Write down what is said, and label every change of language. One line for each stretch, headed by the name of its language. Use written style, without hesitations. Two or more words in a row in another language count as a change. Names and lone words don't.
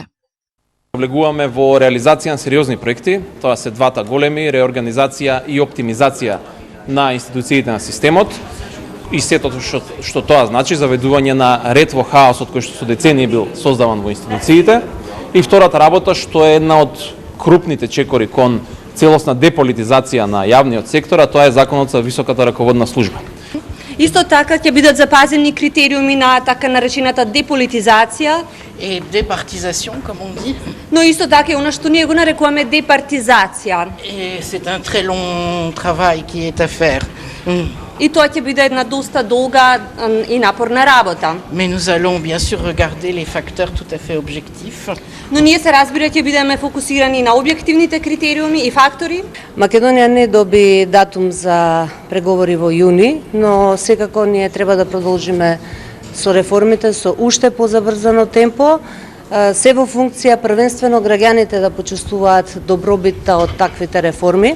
Macedonian: Влегуваме во реализација на сериозни проекти, тоа се двата големи, реорганизација и оптимизација на институциите на системот и сето што тоа значи, заведување на ред во хаосот кој што со децении бил создаван во институциите. И втората работа, што е една од крупните чекори кон целосна деполитизација на јавниот сектор, а тоа е Законот за високата раководна служба. Исто така ќе бидат запазени критериуми на така наречената деполитизација,
French: Et départisation, comme on dit.
Macedonian: но исто така и она што ние го нарекуваме департизација.
French: Et c'est un très long travail qui est à faire.
Macedonian: И тоа ќе биде една доста долга и напорна работа.
French: Mais nous allons bien sûr regarder les facteurs tout à fait objectifs.
Macedonian: Но ние се разбира ќе бидеме фокусирани на објективните критериуми и фактори. Македонија не доби датум за преговори во јуни, но секако ние треба да продолжиме со реформите со уште позабрзано темпо, се во функција првенствено граѓаните да почувствуваат добробитта од таквите реформи.